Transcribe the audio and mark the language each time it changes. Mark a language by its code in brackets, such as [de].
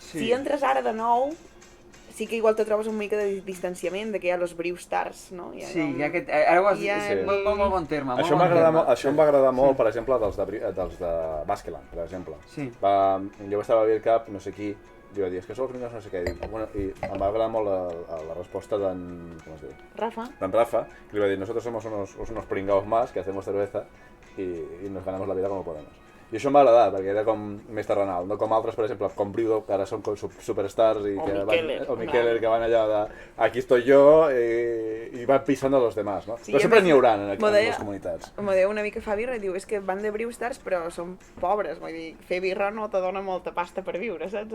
[ca] Si entres ara de nou, sí que igual te trobes una mica de distanciament, que hi ha els Brewstars, no? Sí, hi ha aquest... Ara ho has dit, molt bon terme. Això em va agradar molt, per exemple, dels de Baskeland, per exemple. Jo estava a Birkap, no sé qui, li va dir, és que sou els millors no sé què, i em va agradar molt la resposta d'en... com es diu? Rafa. D'en Rafa, que li va dir, [es] nosotros somos unos pringados más que hacemos cerveza y nos ganamos la vida como podemos. [ca] I això em va agradar, perquè era com més terrenal, no com altres, per exemple, com Brewdog, que ara són com superstars, o Miqueler, que van allà [es] de aquí estoy yo, [ca] i van [es] pisando a los demás, [ca] no? Però sempre n'hi haurà en les comunitats. M'ho deia una mica fa birra i diu, és que van de Brewstars però són pobres, vull dir, fer birra no te dona molta pasta per viure, saps?